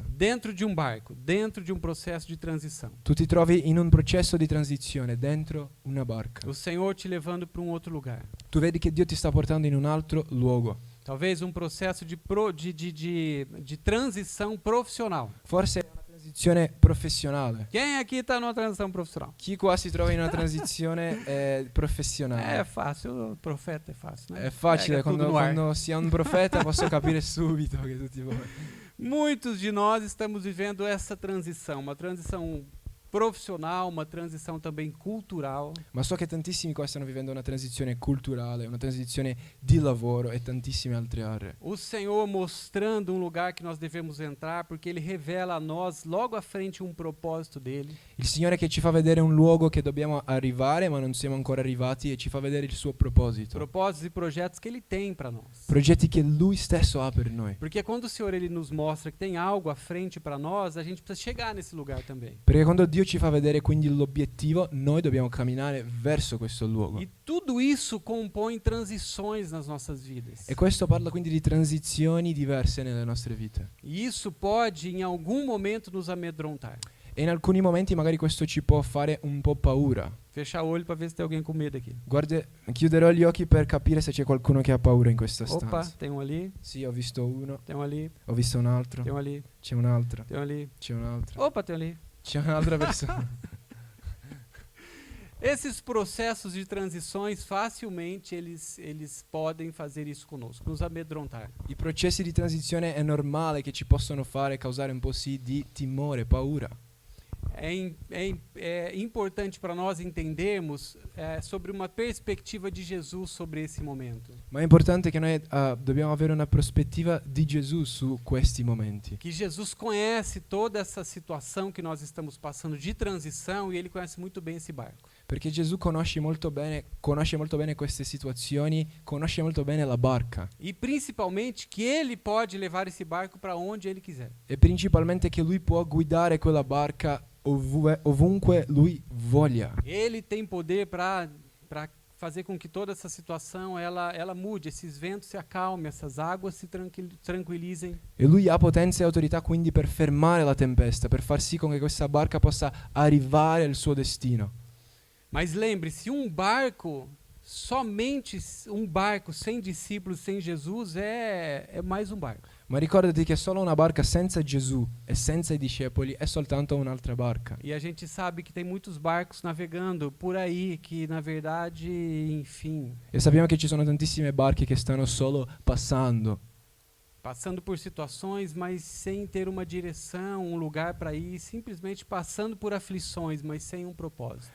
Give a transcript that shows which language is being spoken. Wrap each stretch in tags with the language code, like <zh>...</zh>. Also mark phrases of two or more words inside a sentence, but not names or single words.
<pt>Dentro de um barco, dentro de um processo de transição.</pt> <it>Tu ti trovi in un processo di transizione dentro una barca.</it> <pt>O Senhor te levando para um outro lugar.</pt> <it>Tu vedi che Dio ti sta portando in un altro luogo.</it> <pt>Talvez um processo de transição profissional.</pt> <it>Forse è una transizione professionale.</it> <pt>Quem aqui está numa transição profissional?</pt> <it>Chi qua si trova in una transizione professionale?</it> <pt>É fácil, o profeta é fácil, né?</pt> <it>È facile,</it> <pt>Pega tudo no ar.</pt> <it>quando si è un profeta posso capire subito che tutti voi.</it> <pt>Muitos de nós estamos vivendo essa transição, uma transição profissional, uma transição também cultural.</pt> <it>Ma so che tantissimi qua stanno vivendo una transizione culturale, una transizione di lavoro e tantissime altre aree.</it> <pt>O Senhor mostrando um lugar que nós devemos entrar, porque Ele revela a nós logo à frente um propósito dele.</pt> <it>Il Signore che ci fa vedere un luogo che dobbiamo arrivare ma non siamo ancora arrivati e ci fa vedere il suo proposito.</it> <pt>Propósitos e projetos que Ele tem para nós.</pt> <it>Progetti che Lui stesso ha per noi.</it> <pt>Porque quando o Senhor Ele nos mostra que tem algo à frente para nós, a gente precisa chegar nesse lugar também.</pt> <it>Perché quando Dio ci fa vedere quindi l'obiettivo, noi dobbiamo camminare verso questo luogo.</it> <pt>E tudo isso compõe transições nas nossas vidas.</pt> <it>E questo parla quindi di transizioni diverse nelle nostre vite.</it> <pt>E isso pode, em algum momento, nos amedrontar.</pt> <it>E in alcuni momenti magari questo ci può fare un po' paura.</it> <pt>Fechar o olho para ver se tem alguém com medo aqui.</pt> <it>Chiuderò gli occhi per capire se c'è qualcuno che ha paura in questa</it> <pt>Opa,</pt> <it>stanza.</it> <pt>tem um ali,</pt> <it>Sì, ho visto uno,</it> <pt>tem um ali,</pt> <it>ho visto un altro,</it> <pt>tem um ali,</pt> <it>c'è un altro,</it> <pt>tem um ali.</pt> <it>c'è un altro,</it> <pt>Opa, tem um ali.</pt> <it>c'è un'altra persona.</it> <pt>Esses processos de transições facilmente eles podem fazer isso conosco, nos amedrontar.</pt> <it>I processi di transizione è normale che ci possono fare causare un po' sì di timore, paura.</it> <pt>É importante para nós entendermos sobre uma perspectiva de Jesus sobre esse momento.</pt> <it>Ma è importante che noi dobbiamo avere una prospettiva di Gesù su questi momenti.</it> <pt>Que Jesus conhece toda essa situação que nós estamos passando de transição e ele conhece muito bem esse barco.</pt> <it>Perché Gesù conosce molto bene queste situazioni, conosce molto bene la barca.</it> <pt>E principalmente que ele pode levar esse barco para onde ele quiser.</pt> <it>E principalmente che lui può guidare quella barca ovunque lui voglia.</it> <pt>Ele tem poder para fazer com que toda essa situação ela mude, esses ventos se acalmem, essas águas se tranquilizem.</pt> <it>E lui ha potenza e autorità quindi per fermare la tempesta, per far sì con che questa barca possa arrivare al suo destino.</it> <pt>Mas lembre-se, somente um barco sem discípulos, sem Jesus é mais um barco.</pt> <it>Ma ricordati che solo una barca senza Gesù e senza i discepoli è soltanto un'altra barca.</it> <pt>E a gente sabe que tem muitos barcos navegando por aí que na verdade, enfim,</pt> <it>E sappiamo che ci sono tantissime barche che stanno solo passando</it> <pt>por situações, mas sem ter uma direção, um lugar para ir, simplesmente passando por aflições, mas sem um propósito.</pt>